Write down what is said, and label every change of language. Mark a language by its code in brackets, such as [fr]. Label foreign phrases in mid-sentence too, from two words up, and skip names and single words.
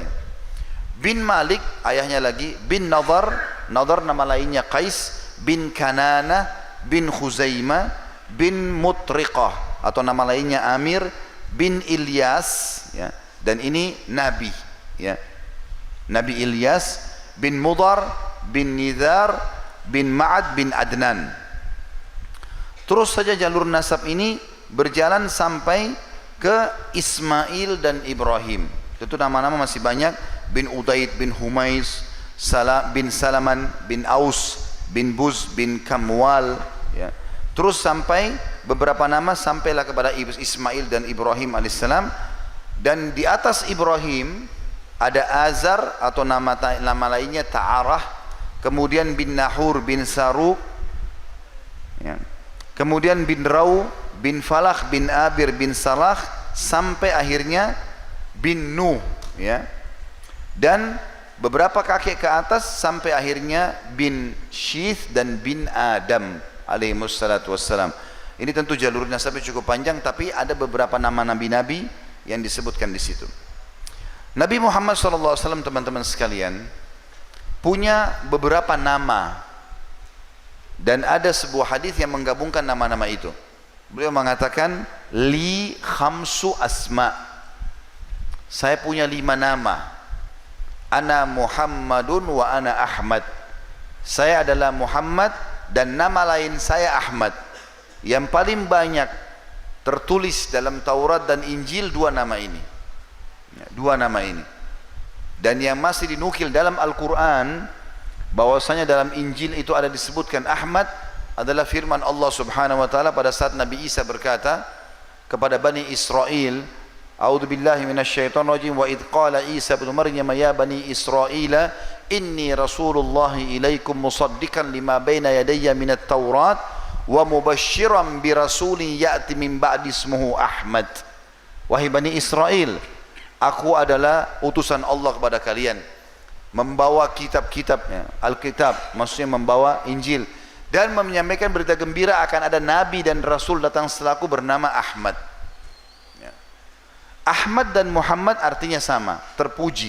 [id] Bin Malik, ayahnya lagi, bin Nadar, Nadar nama lainnya Qais, bin Kanana, bin Khuzaimah, bin Mutriqah, atau nama lainnya Amir, bin Ilyas, ya, dan ini Nabi, ya, Nabi Ilyas, bin Mudar, bin Nidhar, bin Ma'ad, bin Adnan. Terus saja jalur nasab ini berjalan sampai ke Ismail dan Ibrahim. Itu nama-nama masih banyak. Bin Udaid, bin Humais, bin Salaman, bin Aus, bin Buz, bin Kamwal, ya. Terus sampai beberapa nama sampailah kepada Ismail dan Ibrahim alaihissalam. Dan di atas Ibrahim ada Azar atau nama lainnya Ta'arah, kemudian bin Nahur bin Saruq, ya. Kemudian bin Rau, bin Falah, bin Abir, bin Salah, sampai akhirnya bin Nuh, ya. Dan beberapa kakek ke atas sampai akhirnya bin Syith dan bin Adam [ar] عليه الصلاة والسلام. [id] Ini tentu jalur nasabnya cukup panjang, tapi ada beberapa nama nabi-nabi yang disebutkan di situ. Nabi Muhammad SAW, teman-teman sekalian, punya beberapa nama, dan ada sebuah hadis yang menggabungkan nama-nama itu. Beliau mengatakan, [ar] لي خمسة أسماء, [id] saya punya 5 nama. [ar] أنا محمد وأنا أحمد, [id] saya adalah Muhammad dan nama lain saya Ahmad. Yang paling banyak tertulis dalam Taurat dan Injil 2 nama ini, 2 nama ini. Dan yang masih dinukil dalam Al-Quran, bahwasanya dalam Injil itu ada disebutkan Ahmad, adalah firman Allah [ar] سبحانه وتعالى [id] pada saat Nabi Isa berkata kepada Bani Israel, [ar] أعوذ بالله من الشيطان الرجيم، وإذ قال عيسى ابن مريم يا بني إسرائيل إني رسول الله إليكم مصدقا لما بين يدي من التوراة ومبشرا برسول يأتي من بعدي اسمه أحمد. [id] Wahai Bani Israel, aku adalah utusan Allah kepada kalian, membawa kitab-kitabnya, Alkitab, maksudnya membawa Injil, dan menyampaikan berita gembira akan ada nabi dan rasul datang setelahku bernama Ahmad. Ahmad dan Muhammad artinya sama, terpuji.